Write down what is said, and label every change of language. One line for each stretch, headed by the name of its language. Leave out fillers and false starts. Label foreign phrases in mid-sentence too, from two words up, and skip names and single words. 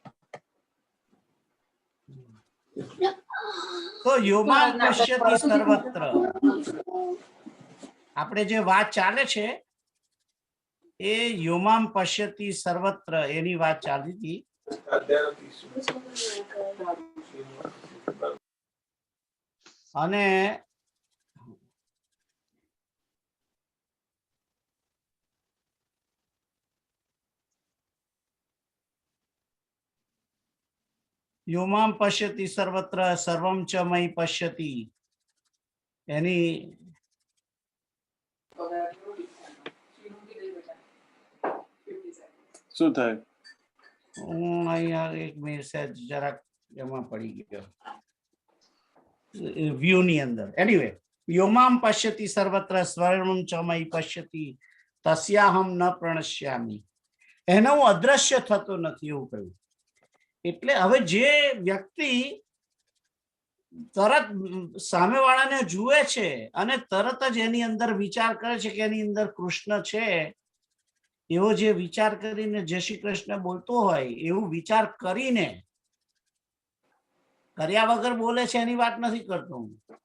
Gujarati: તો
Sanskrit: योमान पश्यति सर्वत्र,
Gujarati: આપણે જે વાત ચાલે છે એ
Sanskrit: योमाम पश्यति सर्वत्र
Gujarati: એની વાત ચાલી હતી.
Sanskrit: અને योमाम पश्यति सर्वत्र सर्वम च मयी पश्यति એની
Gujarati: શું થયું? હું અહીંયા એક મિનિટ જરાક એમાં પડી ગયો વ્યૂ ની અંદર. એનીવે,
Sanskrit: योमाम पश्यति सर्वत्र सर्वम च मयी पश्यति तस्याहम न प्रणश्यामि,
Gujarati: એને હું અદ્રશ્ય થતો નથી એવું કહ્યું. એટલે હવે જે વ્યક્તિ તરત સામેવાળાને જુએ છે અને તરત જ એની અંદર વિચાર કરે છે કે એની અંદર કૃષ્ણ છે, એવો જે વિચાર કરીને જય શ્રી કૃષ્ણ બોલતો હોય, એવું વિચાર કરીને, કર્યા વગર બોલે છે એની વાત નથી કરતો હું.